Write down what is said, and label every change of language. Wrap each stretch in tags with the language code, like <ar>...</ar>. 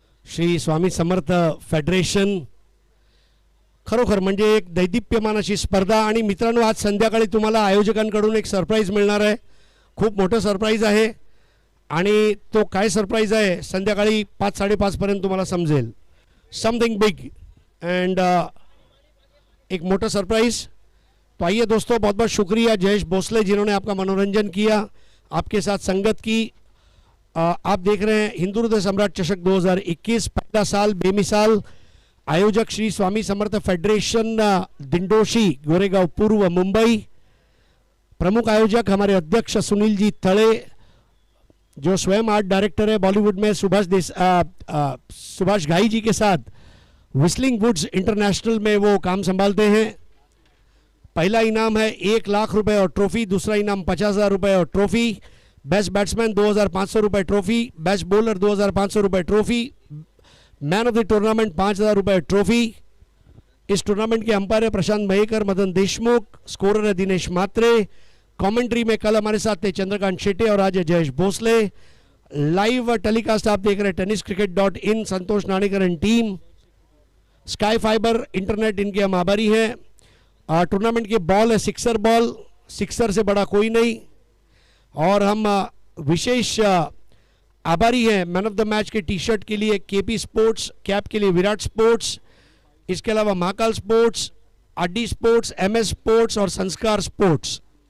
<mr>Shri Swami Samarth federation, खरोखर म्हणजे एक दैदिप्यमान अशी स्पर्धा. आणि मित्रांनो, आज संध्याकाळी तुम्हाला आयोजकांकडून एक सरप्राईज मिळणार आहे. खूप मोठं सरप्राईज आहे आणि तो काय सरप्राईज आहे संध्याकाळी 5-5:30 पर्यंत तुम्हाला समजेल.</mr> <en>something big and</en> <hi>एक मोटा सरप्राइज. तो आइए दोस्तों, बहुत बहुत शुक्रिया जयेश भोसले जिन्होंने आपका मनोरंजन किया, आपके साथ संगत की. आप देख रहे हैं हिंदू हृदय सम्राट चषक 2021, पहला साल बेमिसाल. आयोजक श्री स्वामी समर्थ फेडरेशन दिंडोशी, गोरेगांव पूर्व, मुंबई. प्रमुख आयोजक हमारे अध्यक्ष सुनील जी थड़े, जो स्वयं आर्ट डायरेक्टर है बॉलीवुड में, सुभाष घाई जी के साथ विस्लिंग वुड्स इंटरनेशनल में वो काम संभालते हैं. पहला इनाम है 1 लाख रुपए और ट्रॉफी, दूसरा इनाम 50,000 रुपए और ट्रॉफी. बेस्ट बैट्समैन 2,500 रुपए ट्रॉफी, बेस्ट बॉलर 2,500 रुपए trophy, man of the tournament 5,000 रुपए ट्रॉफी. इस टूर्नामेंट के अंपायर है प्रशांत मयेकर, मदन देशमुख, स्कोरर है दिनेश मात्रे. कमेंट्री में कल हमारे साथ थे चंद्रकांत शेट्टे और आज है जयेश भोसले. लाइव टेलीकास्ट आप देख रहे हैं tenniscricket.in, Santosh Nanekar and team. Sky fibre internet इनके हम आभारी हैं. टूर्नामेंट की बॉल है सिक्सर बॉल, सिक्सर से बड़ा कोई नहीं. और हम विशेष आभारी हैं मैन ऑफ द मैच के टी शर्ट के लिए केपी स्पोर्ट्स, कैप के लिए विराट स्पोर्ट्स, इसके अलावा Mahakal sports, RD sports, MS sports और संस्कार स्पोर्ट्स.</hi>